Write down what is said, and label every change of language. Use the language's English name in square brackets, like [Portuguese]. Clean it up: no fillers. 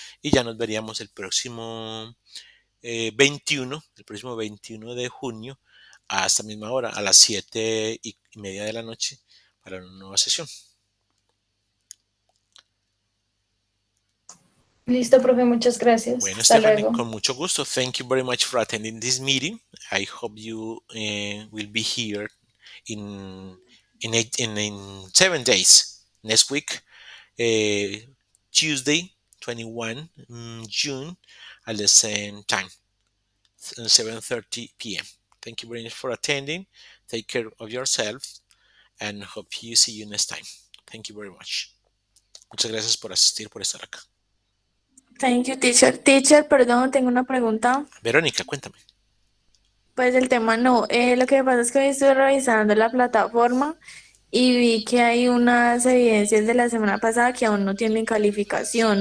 [Spanish] Y ya nos veríamos el próximo 21 de junio, a esta misma hora, a las 7:30 de la noche, para una nueva sesión. Listo, profe, muchas gracias. Bueno, Hasta Stephanie, luego. con mucho gusto. [English] Thank you very much for attending this meeting. I hope you will be here in 7 days. Next week, Tuesday, 21 June, at the same time, 7:30 p.m. Thank you very much for attending. Take care of yourself and hope you see you next time. Thank you very much. [Spanish] Muchas gracias por asistir, por estar acá. [English] Thank you, teacher. [Spanish] Teacher, perdón, tengo una pregunta. Verónica, cuéntame. Pues el tema no. Lo que pasa es que hoy estoy revisando la plataforma y vi que hay unas evidencias de la semana pasada que aún no tienen calificación.